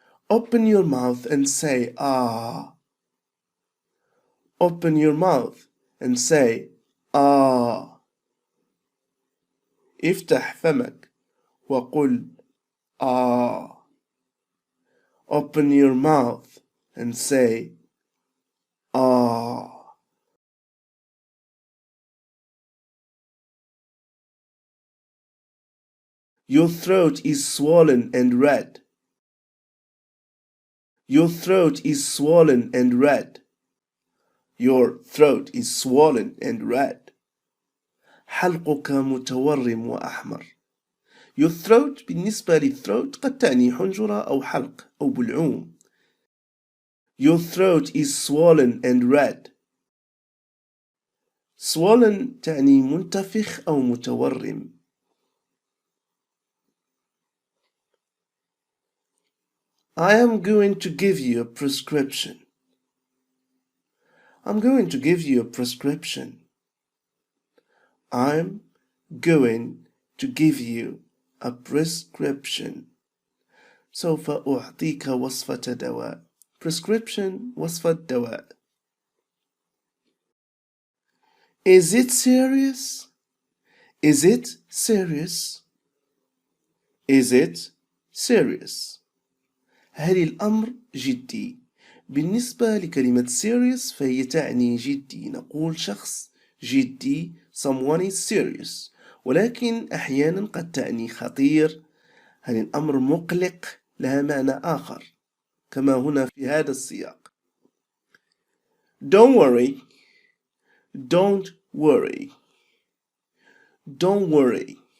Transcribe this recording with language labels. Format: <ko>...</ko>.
<en>Open your mouth and say ah. Open your mouth and say ah.</en> <ar>افتح فمك وقل ah.</ar> <en>Open your mouth and say ah. Your throat is swollen and red. Your throat is swollen and red. Your throat is swollen and red.</en> <ar>حلقك متورم وأحمر.</ar> <en>Your throat</en> <ar>بالنسبة للثروت قد تعني حنجرة أو حلق أو بلعوم.</ar> <en>Your throat is swollen and red.</en> <ar>Swollen تعني منتفخ أو متورم.</ar> <en>I am going to give you a prescription. I'm going to give you a prescription. I'm going to give you a prescription.</en> <ar>سوف أعطيك وصفة دواء. Prescription وصفة دواء.</ar> <en>Is it serious? Is it serious? Is it serious?</en> <ar>هل الأمر جدي؟ بالنسبة لكلمة serious فهي تعني جدي. نقول شخص جدي</ar> <en>someone is serious.</en> <ar>ولكن أحيانا قد تعني خطير. هل الأمر مقلق؟ لها معنى آخر كما هنا في هذا السياق.</ar> <en>Don't worry. Don't worry. Don't worry.</en>